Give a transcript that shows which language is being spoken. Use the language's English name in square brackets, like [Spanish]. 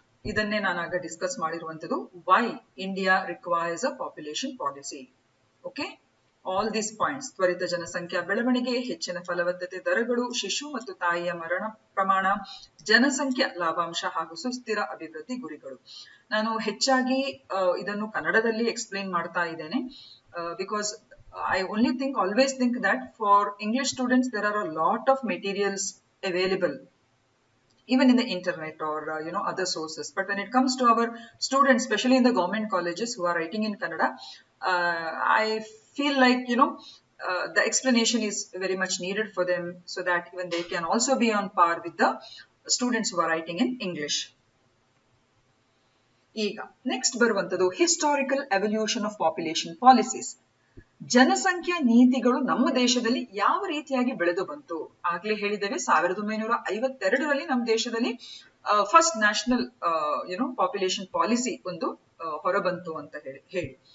[Kannada] ಇದನ್ನೇ ನಾನಾಗ ಡಿಸ್ಕಸ್ ಮಾಡಿರುವಂತದ್ದು, [English] Why India requires a population policy. Okay, all these points: [Kannada] ತ್ವರಿತ ಜನಸಂಖ್ಯಾ ಬೆಳವಣಿಗೆ, ಹೆಚ್ಚಿನ ಫಲವತ್ತತೆ ದರಗಳು, ಶಿಶು ಮತ್ತು ತಾಯಿಯ ಮರಣ ಪ್ರಮಾಣ, ಜನಸಂಖ್ಯಾ ಲಾಭಾಂಶ ಹಾಗೂ ಸುಸ್ಥಿರ ಅಭಿವೃದ್ಧಿ ಗುರಿಗಳು. ನಾನು ಹೆಚ್ಚಾಗಿ ಇದನ್ನು ಕನ್ನಡದಲ್ಲಿ ಎಕ್ಸ್ಪ್ಲೇನ್ ಮಾಡ್ತಾ ಇದ್ದೇನೆ [English] Because I only think, always think that for English students there are a lot of materials available even in the internet or other sources. But when it comes to our students, especially in the government colleges who are writing in Kannada, I feel like the explanation is very much needed for them so that even they can also be on par with the students who are writing in English. ಈಗ next ಬರುವಂತದ್ದು historical evolution of population policies. [Kannada] ಜನಸಂಖ್ಯಾ ನೀತಿಗಳು ನಮ್ಮ ದೇಶದಲ್ಲಿ ಯಾವ ರೀತಿಯಾಗಿ ಬೆಳೆದು ಬಂತು? ಆಗ್ಲೇ ಹೇಳಿದ್ದೇವೆ, 1952ರಲ್ಲಿ ನಮ್ಮ ದೇಶದಲ್ಲಿ ಫಸ್ಟ್ ನ್ಯಾಷನಲ್ ಪಾಪ್ಯುಲೇಷನ್ ಪಾಲಿಸಿ ಒಂದು ಹೊರಬಂತು ಅಂತ ಹೇಳಿ.